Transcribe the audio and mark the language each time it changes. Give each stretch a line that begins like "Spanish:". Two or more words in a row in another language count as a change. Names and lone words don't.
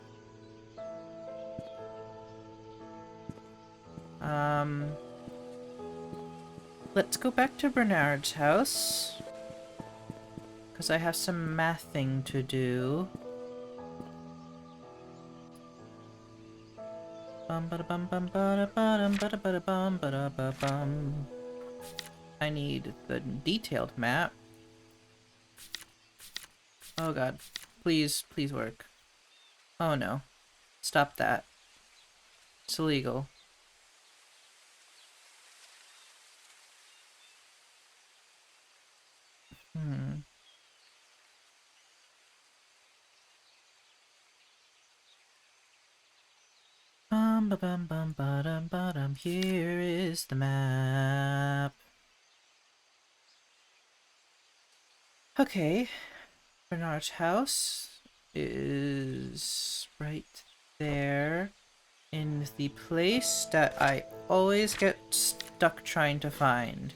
English: Let's go back to Bernard's house, because I have some mathing to do. Bum bada bum bum bada bum bada bada bum bada ba bum. I need the detailed map. Oh god. Please, please work. Oh no. Stop that. It's illegal. Hmm. Bum ba bum bum bada bum. Here is the map. Okay. Bernard's house is right there in the place that I always get stuck trying to find.